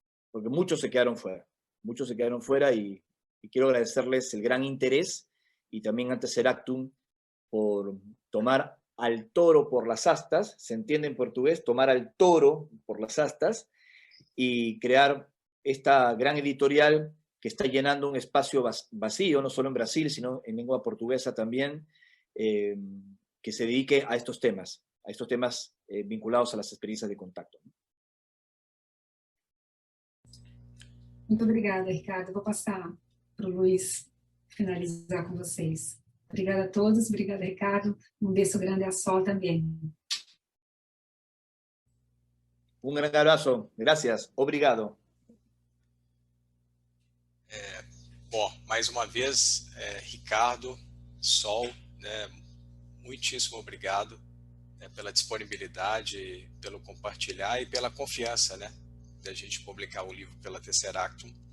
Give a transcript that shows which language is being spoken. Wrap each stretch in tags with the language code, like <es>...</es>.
<es>Porque muchos se quedaron fuera y quiero agradecerles el gran interés y también a Tesseractum por tomar al toro por las astas, se entiende en portugués, tomar al toro por las astas y crear esta gran editorial que está llenando un espacio vacío, no solo en Brasil, sino en lengua portuguesa también, que se dedique a estos temas vinculados a las experiencias de contacto.</es> <pt>Muito obrigada, Ricardo. Vou passar para o Luiz finalizar com vocês. Obrigada a todos, obrigada, Ricardo. Um beijo grande a Sol também.</pt> <es>Un gran abrazo, gracias, obrigado.</es> <pt>Bom, mais uma vez, Ricardo, Sol, né, muitíssimo obrigado, né, pela disponibilidade, pelo compartilhar e pela confiança, né, da gente publicar o livro pela Tesseractum.</pt>